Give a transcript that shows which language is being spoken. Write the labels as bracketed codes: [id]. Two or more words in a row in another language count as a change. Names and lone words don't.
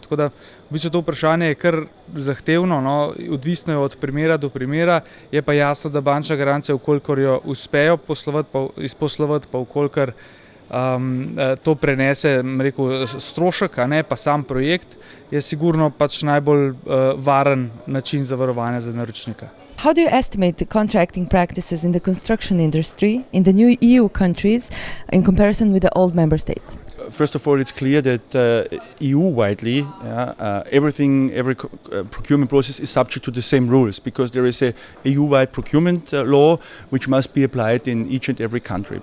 [sl] Tako da v bistvu to vprašanje je kar zahtevno, odvisno je od primera do primera, je pa jasno, da bančna garancija, ukolikor jo uspejo izposlovati, pa ukolikor to prenese, rekel, strošek, pa sam projekt, je sigurno pač najbolj varen način zavarovanja za naročnika. [en] How do you estimate the contracting practices in the construction industry in the new EU countries in comparison with the old member states? First of all, it's clear that EU-widely, every procurement process is subject to the same rules because there is a EU-wide procurement law which must be applied in each and every country.